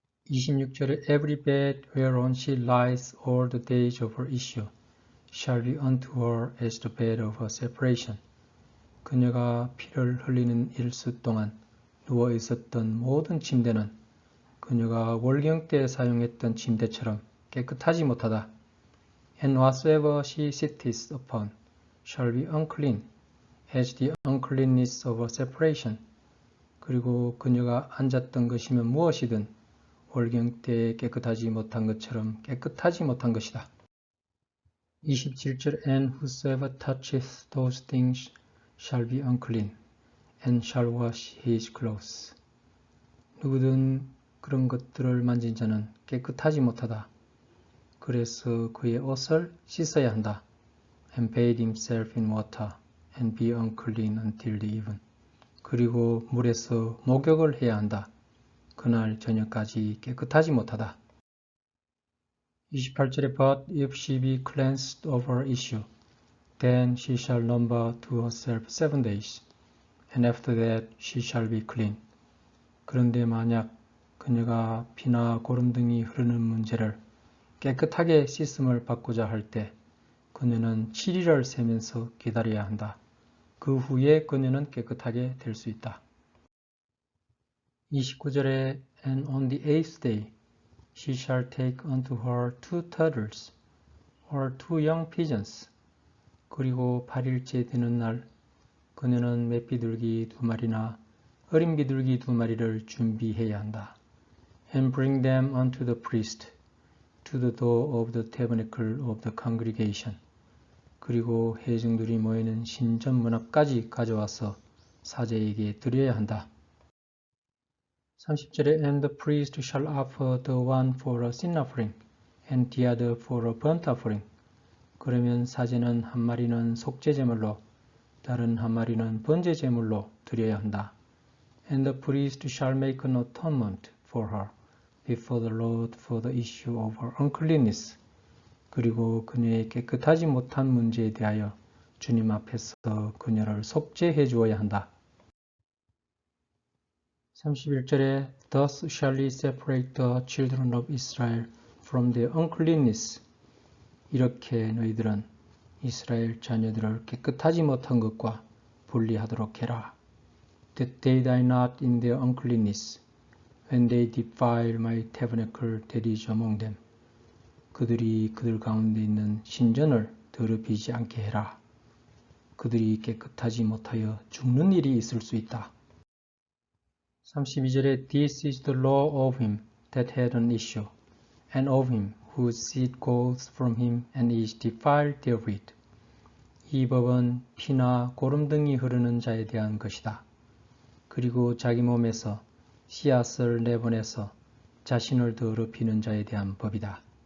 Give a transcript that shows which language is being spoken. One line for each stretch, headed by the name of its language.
Korean: 26절에
English: Every bed whereon she lies all the days of her issue shall be unto her as the bed of her separation.
Korean: 그녀가 피를 흘리는 일수 동안 누워 있었던 모든 침대는 그녀가 월경 때 사용했던 침대처럼 깨끗하지 못하다.
English: And whatsoever she sitteth upon shall be unclean, as the uncleanness of her separation.
Korean: 그리고 그녀가 앉았던 것이면 무엇이든 월경 때 깨끗하지 못한 것처럼 깨끗하지 못한 것이다. 27절
English: And whosoever toucheth those things shall be unclean, and shall wash his clothes.
Korean: 누구든 그런 것들을 만진 자는 깨끗하지 못하다. 그래서 그의 옷을 씻어야 한다.
English: And bathe himself in water, and be unclean until the even.
Korean: 그리고 물에서 목욕을 해야 한다. 그날 저녁까지 깨끗하지 못하다. 28절에
English: But if she be cleansed of her issue, then she shall number to herself 7 days, and after that she shall be clean.
Korean: 그런데 만약 그녀가 피나 고름 등이 흐르는 문제를 깨끗하게 씻음을 받고자 할 때 그녀는 7일을 세면서 기다려야 한다. 그 후에 그녀는 깨끗하게 될 수 있다. 29절에
English: And on the 8th day she shall take unto her 2 turtles or 2 young pigeons.
Korean: 그리고 8일째 되는 날 그녀는 맷비둘기 2마리나 어린 비둘기 2마리를 준비해야 한다.
English: And bring them unto the priest to the door of the tabernacle of the congregation.
Korean: 그리고 회중들이 모이는 신전 문 앞까지 가져와서 사제에게 드려야 한다. 30절에
English: And the priest shall offer the one for a sin offering and the other for a burnt offering.
Korean: 그러면 사제는 한 마리는 속죄제물로 다른 한 마리는 번제제물로 드려야 한다.
English: And the priest shall make an atonement for her before the Lord for the issue of her uncleanness.
Korean: 그리고 그녀의 깨끗하지 못한 문제에 대하여 주님 앞에서 그녀를 속죄해 주어야 한다. 31절에
English: Thus shall he separate the children of Israel from their uncleanness.
Korean: 이렇게 너희들은 이스라엘 자녀들을 깨끗하지 못한 것과 분리하도록 해라.
English: That they die not in their uncleanness, when they defile my tabernacle that is among them.
Korean: 그들이 그들 가운데 있는 신전을 더럽히지 않게 해라. 그들이 깨끗하지 못하여 죽는 일이 있을 수 있다. 32절에
English: This is the law of him that had an issue, and of him whose seed goes from him and is defiled therewith.
Korean: 이 법은 피나 고름등이 흐르는 자에 대한 것이다. 그리고 자기 몸에서 씨앗을 내보내서 자신을 더럽히는 자에 대한 법이다.